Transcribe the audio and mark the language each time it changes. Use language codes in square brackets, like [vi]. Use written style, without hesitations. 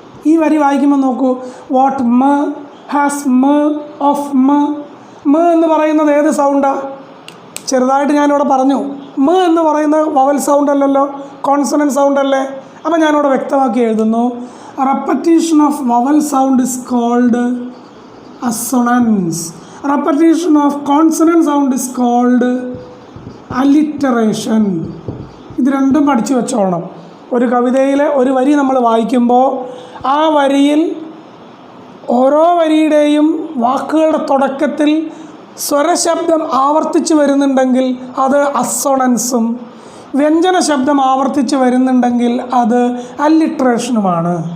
[ml] ഈ വരി വായിക്കുമ്പോൾ നോക്കൂ, [en] what മ has മ of മ [ml] എന്ന് പറയുന്നത് ഏത് സൗണ്ടാണ്? ചെറുതായിട്ട് ഞാനിവിടെ പറഞ്ഞു, മ എന്ന് പറയുന്ന വവൽ സൗണ്ട് അല്ലല്ലോ, കോൺസണൻറ്റ് സൗണ്ട് അല്ലേ? അപ്പോൾ ഞാനിവിടെ വ്യക്തമാക്കി എഴുതുന്നു, [en] Repetition of vowel sound is called assonance. Repetition of consonant sound is called alliteration. [ml] ഇത് രണ്ടും പഠിച്ചു വെച്ചോളണം. ഒരു കവിതയിലെ ഒരു വരി നമ്മൾ വായിക്കുമ്പോൾ ആ വരിയിൽ ഓരോ വരിയുടെയും വാക്കുകളുടെ തുടക്കത്തിൽ സ്വരശബ്ദം ആവർത്തിച്ച് വരുന്നുണ്ടെങ്കിൽ അത് അസോണൻസും, വ്യഞ്ജന ശബ്ദം ആവർത്തിച്ച് വരുന്നുണ്ടെങ്കിൽ അത് അല്ലിട്രേഷനുമാണ്.